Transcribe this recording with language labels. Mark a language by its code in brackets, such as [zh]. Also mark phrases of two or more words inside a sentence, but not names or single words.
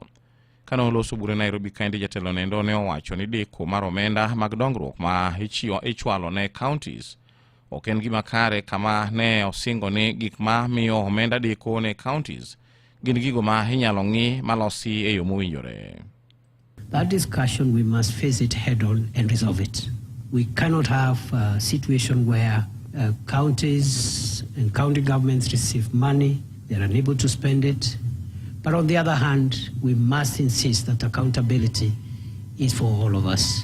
[luo] Kane oloso bura Nairobi kaendi jatelo nendo ne owacho ni deko mar omenda mag dongruok ma ichwalo ne counties ok en gima kare, kama ne osingo ni gik ma miyo omenda deko ne counties gin gigo ma inyalo ng'i malosi e yo mowinjore. [en] That discussion, we must face it head on and resolve it. We cannot have a situation where counties and county governments receive money, they're unable to spend it. But on the other hand, we must insist that accountability is for all of us.